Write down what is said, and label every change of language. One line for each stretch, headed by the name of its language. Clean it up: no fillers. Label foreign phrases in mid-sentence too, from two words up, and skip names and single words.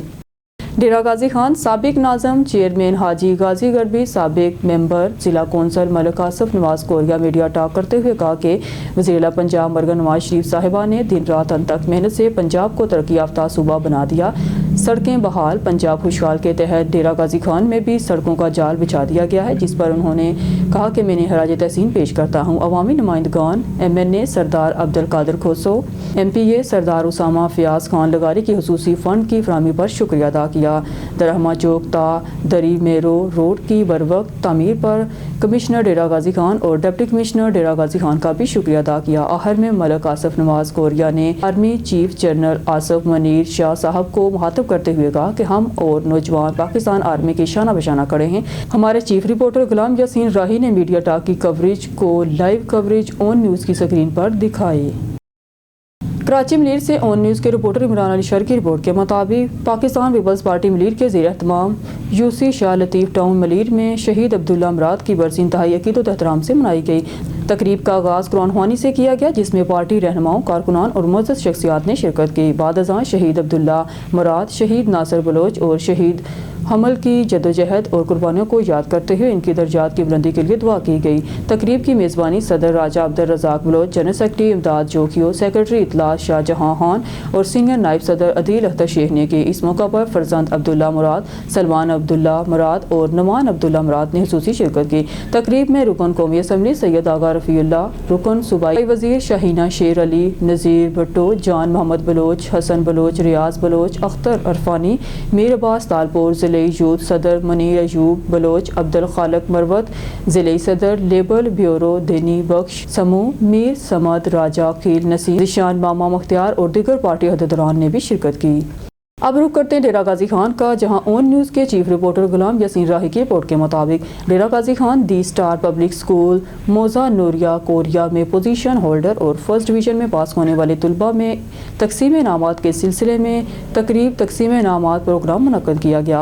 Urdu: ڈیرہ غازی خان سابق ناظم چیئرمین حاجی غازی گربی سابق ممبر ضلع کونسل ملک آصف نواز کوریا
English: media talk
Urdu: کرتے ہوئے کہا کہ وزیر پنجاب مرگن نواز شریف صاحبہ نے دن رات انتھک محنت سے پنجاب کو ترقی یافتہ صوبہ بنا دیا. سڑکیں بحال، پنجاب خوشحال کے تحت ڈیرہ غازی خان میں بھی سڑکوں کا جال بچھا دیا گیا ہے، جس پر انہوں نے کہا کہ میں نے خراج تحسین پیش کرتا ہوں. عوامی نمائندگان MNA سردار عبدالقادر خوسو، MPA سردار اسامہ فیاض خان لغاری کی خصوصی فنڈ کی فراہمی پر شکریہ ادا کیا. درہمہ چوک تا دری میرو روڈ کی بروقت تعمیر پر کمشنر ڈیرہ غازی خان اور
English: deputy commissioner
Urdu: ڈیرہ غازی خان کا بھی شکریہ ادا کیا. آخر میں ملک آصف نواز کوریا نے
English: army chief general
Urdu: آصف منیر شاہ صاحب کو مخاطب کرتے ہوئے کہا کہ ہم اور نوجوان پاکستان آرمی کے شانہ بشانہ کھڑے ہیں. ہمارے
English: chief reporter
Urdu: غلام یاسین راہی نے
English: media talk
Urdu: کی کوریج کو
English: live coverage
Urdu: آن نیوز کی اسکرین پر دکھائی. کراچی ملیر سے آن نیوز کے رپورٹر عمران علی شر کی رپورٹ کے مطابق پاکستان پیپلز پارٹی ملیر کے زیر اہتمام UC شاہ لطیف ٹاؤن ملیر میں شہید عبداللہ مراد کی برسی انتہائی عقیدت احترام سے منائی گئی. تقریب کا آغاز قرآن خوانی سے کیا گیا، جس میں پارٹی رہنماؤں، کارکنان اور معزز شخصیات نے شرکت کی. بعد ازاں شہید عبداللہ مراد، شہید ناصر بلوچ اور شہید حمل کی جدوجہد اور قربانیوں کو یاد کرتے ہوئے ان کی درجات کی بلندی کے لیے دعا کی گئی. تقریب کی میزبانی صدر راجہ عبدالرزاق بلوچ,
English: general secretary
Urdu: امداد جوکھیو، سیکرٹری اطلاعات شاہجہاں خان اور سینئر نائب صدر عدیل اختر شیخ نے کی. اس موقع پر فرزند عبداللہ مراد، سلمان عبداللہ مراد اور نعمان عبداللہ مراد نے خصوصی شرکت کی. تقریب میں رکن قومی اسمبلی سید آغا رفیع اللہ، رکن صوبائی وزیر شاہینہ شیر علی، نذیر بھٹو، جان محمد بلوچ، حسن بلوچ، ریاض بلوچ، اختر عرفانی، میر عباس تالپور، ضلع یوتھ صدر منیر ایوب بلوچ، عبدالخالق مروت، ضلع صدر
English: labour bureau
Urdu: دینی بخش سمو، میر صمد، راجہ خیل نصیر، ذیشان ماما مختیار اور دیگر پارٹی عہدیداران نے بھی شرکت کی. اب رخ کرتے ہیں ڈیرہ غازی خان کا، جہاں آن نیوز کے
English: chief reporter
Urdu: غلام یاسین راہی کی رپورٹ کے مطابق ڈیرہ غازی خان دی اسٹار پبلک اسکول موضع نوریہ کوریا میں
English: position holder
Urdu: اور
English: first division
Urdu: میں پاس ہونے والے طلبہ میں تقسیم انعامات کے سلسلے میں تقریب تقسیم انعامات پروگرام منعقد کیا گیا.